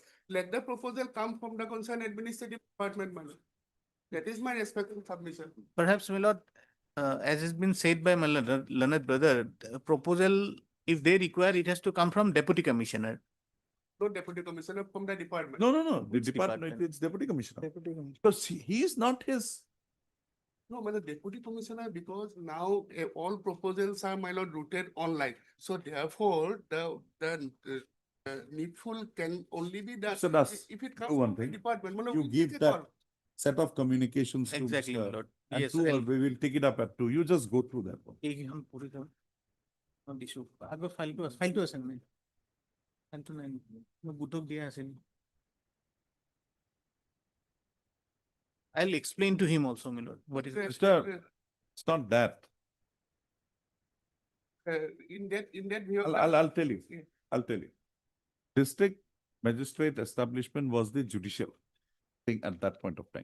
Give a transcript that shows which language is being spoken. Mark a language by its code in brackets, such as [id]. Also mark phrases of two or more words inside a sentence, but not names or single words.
[en] Let the proposal come from the concerned administrative department, my lord. That is my respectful submission. perhaps, my lord, as has been said by my learned brother, the proposal, if they require, it has to come from deputy commissioner. No deputy commissioner from the department. No, the Which department, department? it's deputy commissioner. Deputy Commissioner. Because he is not his. No, my lord, deputy commissioner, because now all proposals are, my lord, routed online. So therefore, the needful can only be done. So Das, If it do comes one from the thing. department, my lord, You we'll give take a that call. set of communications to Exactly, my Mr. lord. And Yes, two, I'll- we will take it up at 2. You just go through that one. [as] এই এখন পড়ে যাও। [en] Not issue. [as] আগৰ ফাইলটো আছে নে? ফাইলটো নাই নেকি? মই বুটক দিয়া আছিল। [en] I'll explain to him also, my lord, what is it. Mr. It's not that. In that view. I'll tell you. I'll tell you. District magistrate establishment was the judicial thing at that point of time.